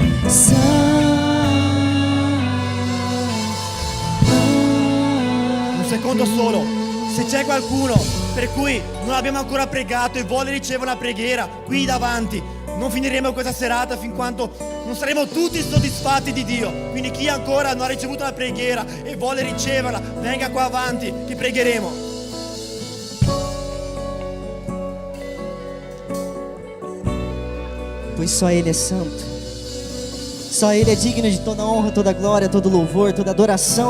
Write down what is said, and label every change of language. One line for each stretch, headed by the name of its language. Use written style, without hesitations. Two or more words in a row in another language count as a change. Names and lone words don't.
Italian: Un secondo solo, se c'è qualcuno per cui non abbiamo ancora pregato e vuole ricevere una preghiera qui davanti, non finiremo questa serata fin quando non saremo tutti soddisfatti di Dio. Quindi chi ancora non ha ricevuto una preghiera e vuole riceverla, venga qua avanti che pregheremo.
Portuguese: Pois só Ele é santo. Só Ele é digno de toda honra, toda glória, todo louvor, toda adoração.